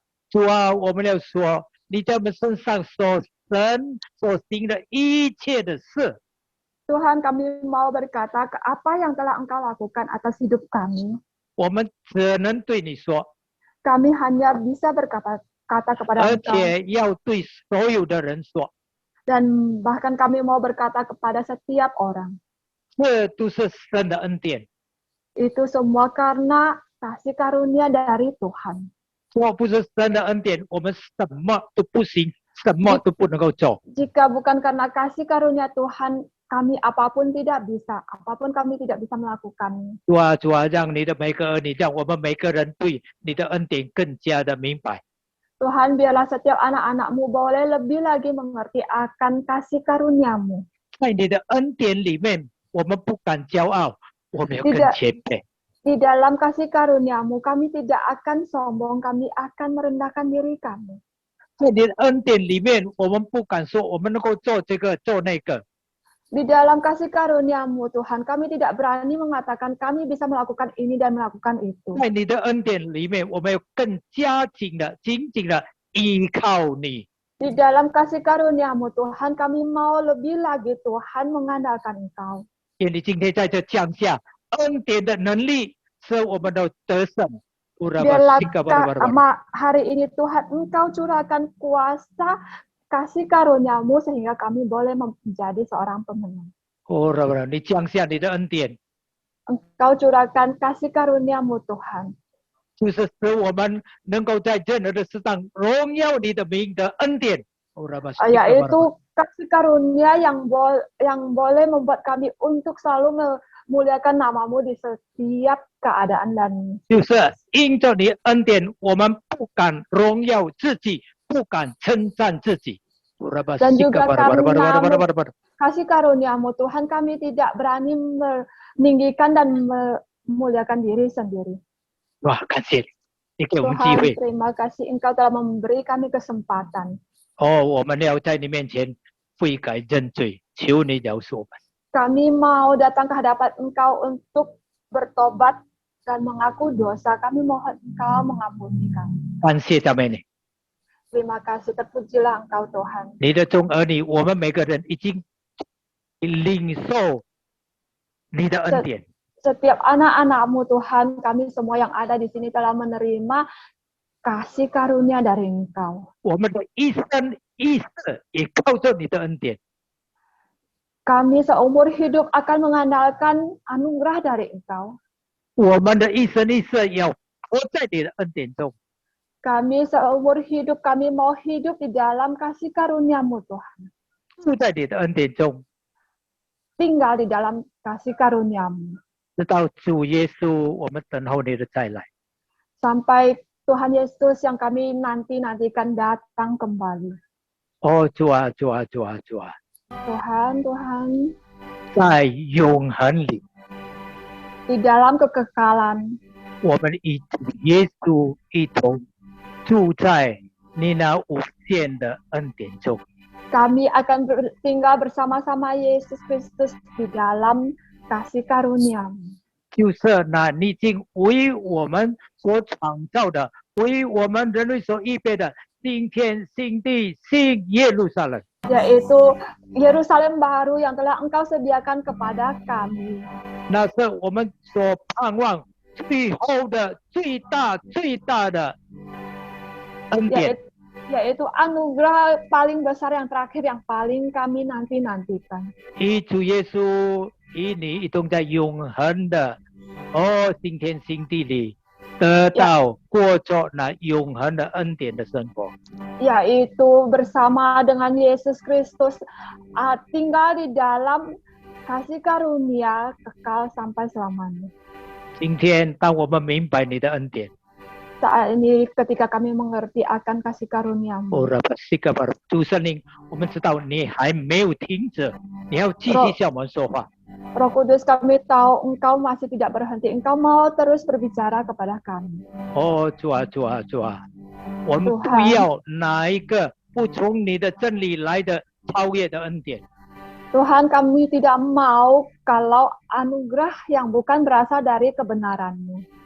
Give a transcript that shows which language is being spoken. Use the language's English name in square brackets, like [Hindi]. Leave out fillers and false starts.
[Chinese] 主啊，我们要说，你在我们身上所行的一切的事， [Indonesian] Tuhan, kami mau berkata ke apa yang telah Engkau lakukan atas hidup kami. [Chinese] 我们只能对你说， [Indonesian] Kami hanya bisa berkata kepada [Chinese] 而 [Indonesian] Engkau. [Chinese] 且要对所有的人说， [Indonesian] Dan bahkan kami mau berkata kepada setiap orang. [Chinese] 这都是神的恩典。 [Indonesian] Itu semua karena kasih karunia dari Tuhan. [Chinese] 若不是神的恩典，我们什么都不行，什么都不能够做。 [Indonesian] Jika bukan karena kasih karunia Tuhan, kami apapun tidak bisa. Apapun kami tidak bisa melakukan. [Chinese] 主啊，让你的每个儿女，让我们每个人对你的恩典更加的明白。 [Indonesian] Tuhan, biarlah setiap anak-anak-Mu boleh lebih lagi mengerti akan kasih karunia-Mu. [Chinese] 在你的恩典里面，我们不敢骄傲，我们要更谦卑。 [Indonesian] Di dalam kasih karunia-Mu, kami tidak akan sombong, kami akan merendahkan diri kami. [Chinese] 在你的恩典里面，我们不敢说我们能够做这个做那个， [Indonesian] Di dalam kasih karunia-Mu, Tuhan, kami tidak berani mengatakan kami bisa melakukan ini dan melakukan itu. [Chinese] 在你的恩典里面，我们要更加紧的、紧紧的依靠你。 [Indonesian] Di dalam kasih karunia-Mu, Tuhan, kami mau lebih lagi, Tuhan, mengandalkan Engkau. [Chinese] 愿你今天在这降下恩典的能力，使我们都得胜。 [Indonesian] Biarlah hari ini, Tuhan, Engkau curahkan kuasa kasih karunia-Mu sehingga kami boleh menjadi seorang pemenang. [Chinese] 你降下你的恩典， [Indonesian] Engkau curahkan kasih karunia-Mu, Tuhan. [Chinese] 就是使我们能够在任何的事上荣耀你的名的恩典。 [Indonesian] Yaitu kasih karunia yang boleh membuat kami untuk selalu memuliakan nama-Mu di setiap keadaan dan [Chinese] 就是因着你恩典，我们不敢荣耀自己，不敢称赞自己。 [Indonesian] Dan juga karena kasih karunia-Mu, Tuhan, kami tidak berani meninggikan dan memuliakan diri sendiri. [Chinese] 哇，感谢你给我们机 [Indonesian] Tuhan, [Chinese] 会。 [Indonesian] terima kasih Engkau telah memberi kami kesempatan. [Chinese] 我们要在你面前悔改认罪，求你饶恕我们。 [Indonesian] Kami mau datang ke hadapan Engkau untuk bertobat dan mengaku dosa. Kami mohon Engkau mengampuni kami. [Chinese] 感谢赞美你， [Indonesian] Terima kasih, terpujilah Engkau Tuhan. [Chinese] 你的众儿女，我们每个人已经领受你的恩典。 [Indonesian] Setiap anak-anak-Mu, Tuhan, kami semua yang ada di sini telah menerima kasih karunia dari Engkau. [Chinese] 我们的一生一世也靠着你的恩典。 [Indonesian] Kami seumur hidup akan mengandalkan anugerah dari Engkau. [Chinese] 我们的一生一世要活在你的恩典中。 [Indonesian] Kami seumur hidup, kami mau hidup di dalam kasih karunia-Mu, Tuhan. [Chinese] 住在你的恩典中， [Indonesian] Tinggal di dalam kasih karunia-Mu. [Chinese] 直到主耶稣，我们等候你的再来。 [Indonesian] Sampai Tuhan Yesus yang kami nantikan datang kembali. [Chinese] 主啊，主啊，主啊，主啊， [Indonesian] Tuhan, [Chinese] 在永恒里， [Indonesian] di dalam kekekalan, [Chinese] 我们与主耶稣一同住在你那无限的恩典中。 [Indonesian] kami akan tinggal bersama-sama Yesus Kristus di dalam kasih karunia-Mu. [Chinese] 就是那你已经为我们所创造的，为我们人类所预备的新天新地新耶路撒冷。 [Indonesian] Yaitu Yerusalem baru yang telah Engkau sediakan kepada kami. [Chinese] 那是我们所盼望最后的最大的恩典。 [Indonesian] Yaitu anugerah paling besar yang terakhir yang paling kami nantikan. [Chinese] 与主耶稣与你一同在永恒的新天新地里得到过着那永恒的恩典的生活。 [Indonesian] yaitu bersama dengan Yesus Kristus tinggal di dalam kasih karunia kekal sampai selamanya. [Chinese] 今天当我们明白你的恩典， [Indonesian] Saat ini ketika kami mengerti akan kasih karuniamu, [Chinese] 主圣灵，我们知道你还没有停止，你要继续向我们说话。 [Indonesian] Roh Kudus, kami tahu Engkau masih tidak berhenti. Engkau mau terus berbicara kepada kami. [Chinese] 主啊，主啊，主啊，我们不要哪一个不从你的真理来的超越的恩典。 [Indonesian] Tuhan, kami tidak mau kalau anugerah yang bukan berasal dari kebenaran-Mu.